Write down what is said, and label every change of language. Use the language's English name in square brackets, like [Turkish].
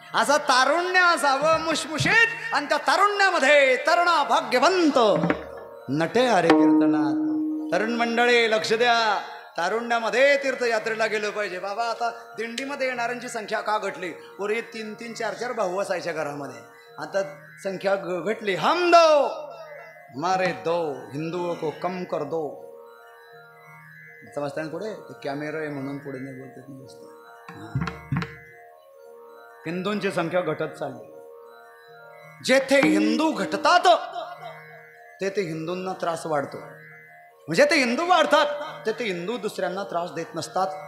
[Marathi] असा तारुण्य असावं मुशमुशीत आणि त्या तारुण्यामध्ये तरुणा भाग्यवंत नटे हरे कीर्तनात. तरुण मंडळी लक्ष द्या, तारुण्यामध्ये तीर्थयात्रेला गेलो पाहिजे. बाबा आता दिंडीमध्ये येणाऱ्यांची संख्या का घटली? पूर्वी 3-3, 4-4 भाऊ असायच्या घरामध्ये. आता संख्या घटली. [Hindi] हम दो हमारे दो हिंदुओं को कम कर दो. [Marathi] समजता ना पुढे कॅमेरा आहे म्हणून पुढे नाही बोलते. हिंदूंची संख्या घटत चालली. जेथे हिंदू घटतात तेथे हिंदूंना त्रास वाढतो. म्हणजे ते हिंदू वाढतात ते हिंदू दुसऱ्यांना त्रास देत नसतात.